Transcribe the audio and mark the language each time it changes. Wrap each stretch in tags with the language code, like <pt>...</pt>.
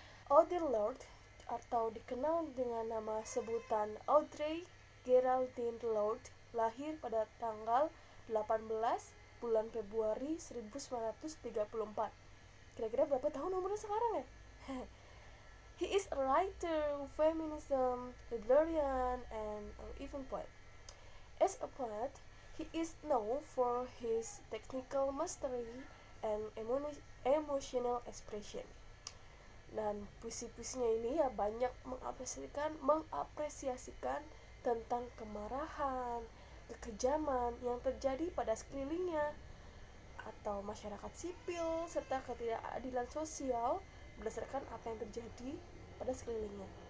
<id>Audre Lorde atau dikenal dengan nama sebutan Audrey Geraldine Lorde lahir pada tanggal 18 bulan Februari 1934. Kira-kira berapa tahun umurnya sekarang ya?</id> <en>He is a writer, feminism, librarian, and even poet. As a poet, he is known for his technical mastery and emotional expression.</en> <id>Dan puisi-puisinya ini ya banyak mengapresiasikan tentang kemarahan, kekejaman yang terjadi pada sekelilingnya atau masyarakat sipil serta ketidakadilan sosial berdasarkan apa yang terjadi pada sekelilingnya.</id>